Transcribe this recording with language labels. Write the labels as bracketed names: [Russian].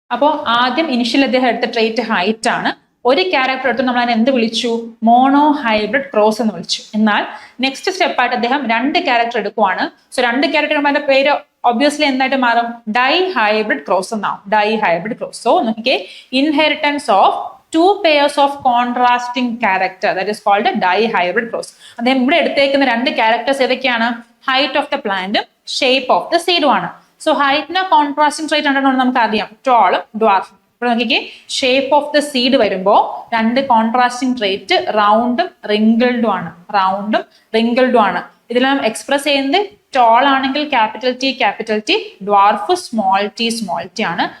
[Malayalam] അപ്പോൾ ആദ്യം ഇനിഷ്യൽ അദ്ദേഹം എടുത്ത ട്രേറ്റ് ഹൈറ്റ് ആണ്. ഒരു ക്യാരക്ടർ എടുത്ത് നമ്മൾ അതിനെ എന്ത് വിളിച്ചു? മോണോ ഹൈബ്രിഡ് ക്രോസ് എന്ന് വിളിച്ചു. എന്നാൽ നെക്സ്റ്റ് സ്റ്റെപ്പായിട്ട് അദ്ദേഹം 2 ക്യാരക്ടർ എടുക്കുവാണ്. സോ 2 ക്യാരക്ടർമാരുടെ പേര് ഒബ്വിയസ്ലി എന്തായിട്ട് മാറും? ഡൈ ഹൈബ്രിഡ് ക്രോസ് എന്നാവും. Dye hybrid cross. [English] so [Malayalam] നോക്കിക്കേ, [English] Inheritance of 2 pairs of contrasting character, that is called a dihybrid cross. [Malayalam] അദ്ദേഹം ഇവിടെ എടുത്തേക്കുന്ന 2 ക്യാരക്ടേഴ്സ് ഏതൊക്കെയാണ്? Height of the plant, shape of the സീഡും ആണ്. സോ ഹൈറ്റിന് കോൺട്രാസ്റ്റിംഗ് ട്രേറ്റ് ഉണ്ടെന്ന് നമുക്ക് അറിയാം, ടോളും ഡ്വാർഫും. ഇപ്പോൾ നോക്കിക്കേ, ഷേപ്പ് ഓഫ് ദ സീഡ് വരുമ്പോൾ 2 കോൺട്രാസ്റ്റിംഗ് ട്രേറ്റ് റൗണ്ടും റിങ്കിൾഡും ആണ്. റൗണ്ടും റിങ്കിൾഡും ആണ്. ഇതിലെല്ലാം എക്സ്പ്രസ് ചെയ്യുന്നത് ടോൾ ആണെങ്കിൽ capital T, dwarf small T ആണ്.